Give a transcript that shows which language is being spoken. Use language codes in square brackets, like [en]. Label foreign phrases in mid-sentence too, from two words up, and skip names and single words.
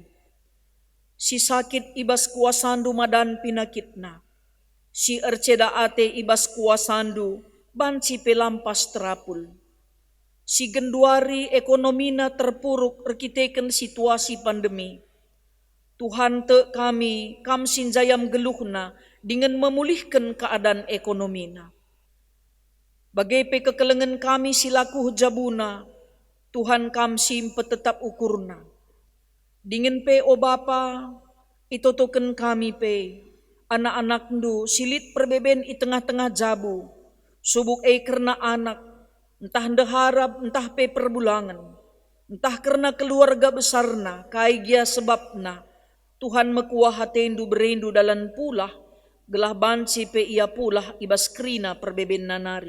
[btx] Si sakit ibas kuasandu madan pinakitna, si erceda ate ibas kuasandu banci pe lampas terapul. Si genduari ekonomina terpuruk rekiteken [id] situasi pandemi. [btx] Tuhan te kami kamsin jayam geluhna [id] dengan memulihkan keadaan [btx] ekonomina. Bagai pe kekelengan kami silaku jabuna, Tuhan kamsi tetap ukurna. Dingin pe o Bapa, itotoken kami pe, anak-anak ndu silit perbeben i tengah-tengah jabu, subuk karena anak, entah ndeharap, entah pe perbulangan, entah karena keluarga besarna, kai gia sebabna, Tuhan mekuah hatendu berendu dalam pulah, gelah banci pe ia pulah ibas krina perbeben nanari.